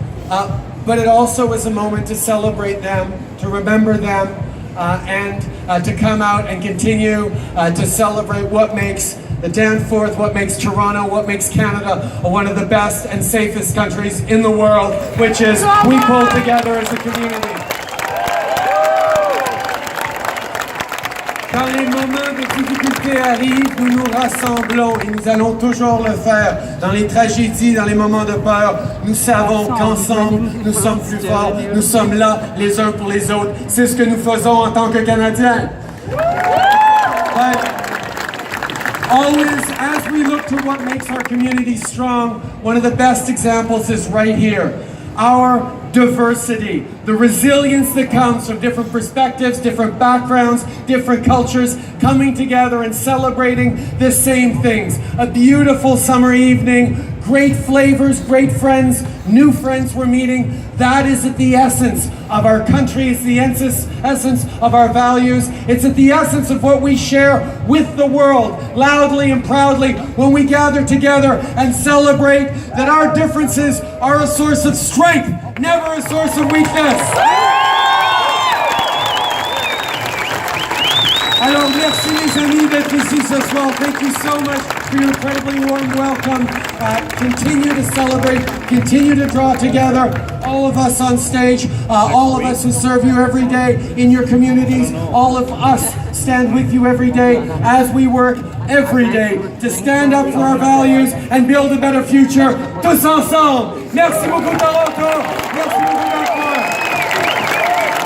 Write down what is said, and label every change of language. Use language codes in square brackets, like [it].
[en] But it also was a moment to celebrate them, to remember them, and to come out and continue to celebrate what makes the Danforth, what makes Toronto, what makes Canada one of the best and safest countries in the world, which is we pull together as a community. [fr] Quand les moments de difficulté arrivent, nous nous rassemblons et nous allons toujours le faire. Dans les tragédies, dans les moments de peur, nous savons qu'ensemble, nous sommes plus forts, nous sommes là les uns pour les autres. C'est ce que nous faisons en tant que Canadiens. [en] Always, as we look to what makes our community strong, one of the best examples is right here. Our diversity, the resilience that comes from different perspectives, different backgrounds, different cultures, coming together and celebrating the same things. A beautiful summer evening, great flavors, great friends, new friends we're meeting. That is at the essence of our country. It's the essence of our values. It's at the essence of what we share with the world, loudly and proudly, when we gather together and celebrate that our differences are a source of strength, never a source of weakness. [fr] Alors, merci les amis d'être ici ce soir. [en] Thank you so much for your incredibly warm welcome. Continue to celebrate, continue to draw together all of us on stage, all of us who serve you every day in your communities, all of us stand with you every day as we work every day to stand up for our values and build a better future, [fr] tous ensemble. Merci beaucoup Toronto, merci beaucoup Danforth.